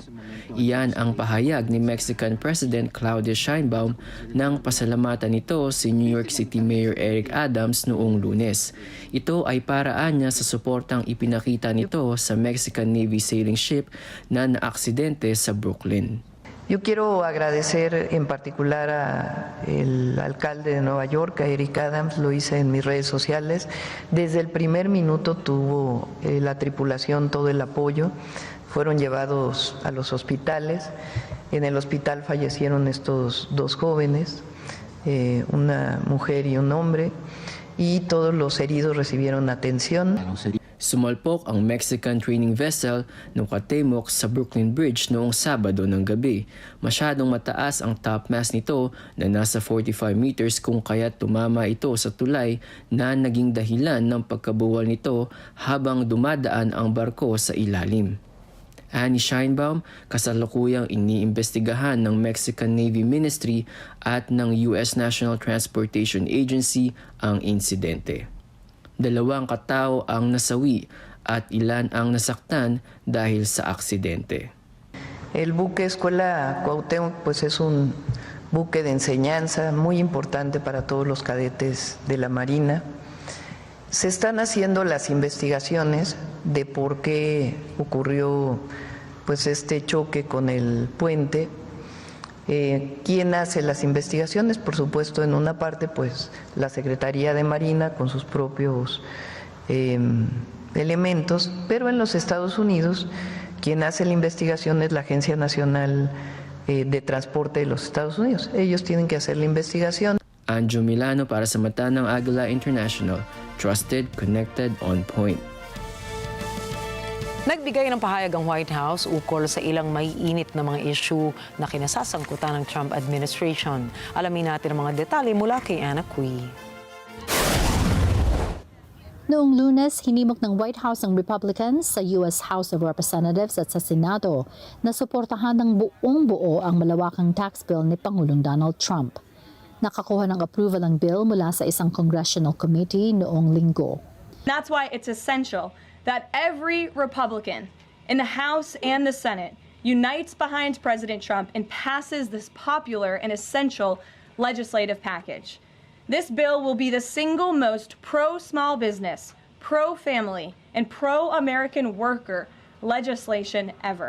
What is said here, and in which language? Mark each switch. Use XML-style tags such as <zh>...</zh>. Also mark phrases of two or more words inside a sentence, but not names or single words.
<tl>Iyan ang pahayag ni Mexican President Claudia Sheinbaum nang pasalamatan nito si New York City Mayor Eric Adams noong Lunes. Ito ay paraan niya sa suportang ipinakita nito sa</tl> <en>Mexican Navy sailing ship</en> <tl>na naaksidente sa Brooklyn.</tl> <es>Yo quiero agradecer en particular al alcalde de Nueva York, a Eric Adams, lo hice en mis redes sociales. Desde el primer minuto tuvo la tripulación todo el apoyo, fueron llevados a los hospitales. En el hospital fallecieron estos 2 jóvenes, una mujer y un hombre, y todos los heridos recibieron atención.</es> <tl>Sumalpok ang</tl> <en>Mexican training vessel</en> <tl>nung katimok sa Brooklyn Bridge noong Sabado ng gabi. Masyadong mataas ang</tl> <en>top mast</en> <tl>nito na nasa 45 meters kung kaya tumama ito sa tulay na naging dahilan ng pagkabuwal nito habang dumadaan ang barko sa ilalim. Ani Sheinbaum, kasalukuyang iniimbestigahan ng Mexican Navy Ministry at ng US National Transportation Agency ang insidente. 2 katao ang nasawi at ilan ang nasaktan dahil sa aksidente.</tl> <es>El buque Escuela Cuauhtémoc pues es un buque de enseñanza muy importante para todos los cadetes de la Marina. Se están haciendo las investigaciones de por qué ocurrió pues este choque con el puente. ¿Quién hace las investigaciones? Por supuesto, en una parte, pues la Secretaría de Marina con sus propios elementos, pero en los Estados Unidos, quien hace la investigación es la Agencia Nacional de Transporte de los Estados Unidos. Ellos tienen que hacer la investigación.</es> <tl>Anjo Milano para sa mata ng Agila International,</tl> <en>Trusted, Connected, On Point.</en> <tl>Nagbigay ng pahayag ang White House ukol sa ilang maiinit na mga issue na kinasasangkutan ng</tl> <en>Trump administration.</en> <tl>Alamin natin ang mga detalye mula kay Anna Cui. Noong Lunes, hinimok ng White House ang Republicans sa US House of Representatives at sa Senado na suportahan ng buong-buo ang malawakang tax bill ni Pangulong Donald Trump. Nakakuha ng approval ang bill mula sa isang congressional committee noong linggo.</tl> <en>That's why it's essential that every Republican in the House and the Senate unites behind President Trump and passes this popular and essential legislative package. This bill will be the single most pro-small business, pro-family, and pro-American worker legislation ever.</en>